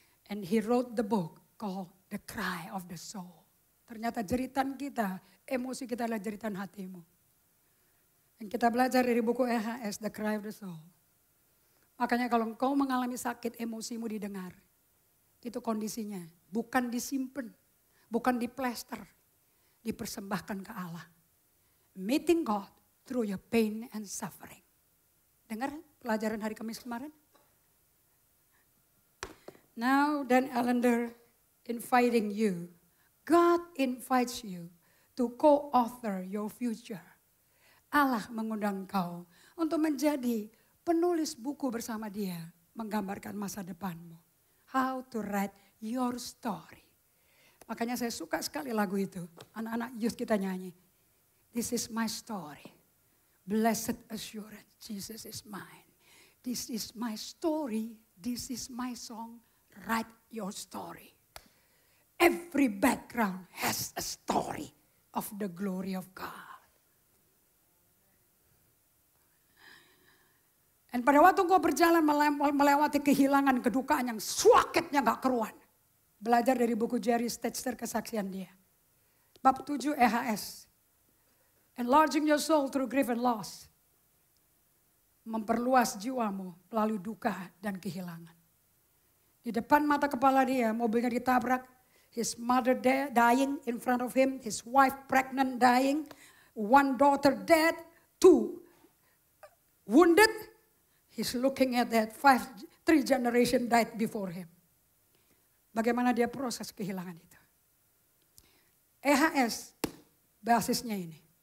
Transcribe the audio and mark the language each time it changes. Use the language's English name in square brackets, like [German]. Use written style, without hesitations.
[English] And he wrote the book called The Cry of the Soul. [Indonesian] Ternyata jeritan kita, emosi kita adalah jeritan hatimu. Dan kita belajar dari buku EHS, The Cry of the Soul. Makanya kalau engkau mengalami sakit, emosimu didengar. Itu kondisinya. Bukan disimpan, bukan diplester. Dipersembahkan ke Allah. [English] Meeting God through your pain and suffering. [Indonesian] Dengar pelajaran hari Kamis kemarin? [English] Now Dan Allender inviting you. God invites you to co-author your future. [Indonesian] Allah mengundang kau untuk menjadi penulis buku bersama dia. Menggambarkan masa depanmu. [English] How to write your story. [Indonesian] Makanya saya suka sekali lagu itu. Anak-anak youth kita nyanyi. [English] This is my story. Blessed assurance, Jesus is mine. This is my story. This is my song. Write your story. Every background has a story of the glory of God. [Indonesian] Dan pada waktu kau berjalan melewati kehilangan, kedukaan yang sakitnya gak keruan. Belajar dari buku Jerry Stetzer, kesaksian dia. Bab 7 EHS. [English] Enlarging your soul through grief and loss. [Indonesian] Memperluas jiwamu melalui duka dan kehilangan. Di depan mata kepala dia, mobilnya ditabrak. [English] His mother dying in front of him. His wife pregnant dying. 1 daughter dead. 2 wounded. He's looking at that 3 generation died before him. [Indonesian] Bagaimana dia proses kehilangan itu. EHS basisnya ini.